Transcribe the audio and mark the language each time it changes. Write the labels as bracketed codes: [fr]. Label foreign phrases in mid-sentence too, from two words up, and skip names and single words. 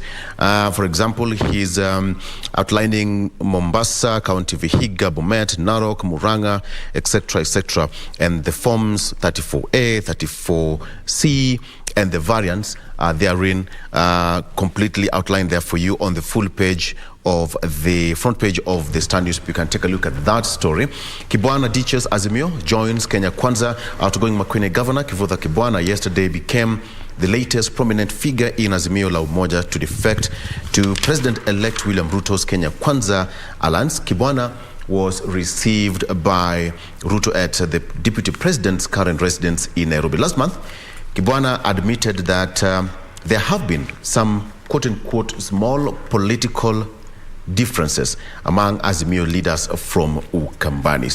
[en] For example, he's outlining Mombasa, County Vihiga, Bomet, Narok, Muranga, etc., etc. And the forms 34A, 34C, and the variants therein completely outlined there for you on the full page of the front page of the Star News. You can take a look at that story. Kibwana ditches Azimio, joins Kenya Kwanza. Outgoing Makwene Governor Kivutha Kibwana yesterday became the latest prominent figure in Azimio la Umoja to defect to President-elect William Ruto's Kenya Kwanza alliance. Kibwana was received by Ruto at the Deputy President's current residence in Nairobi. Last month, Kibwana admitted that there have been some quote-unquote small political differences among Azimio leaders from Ukambani.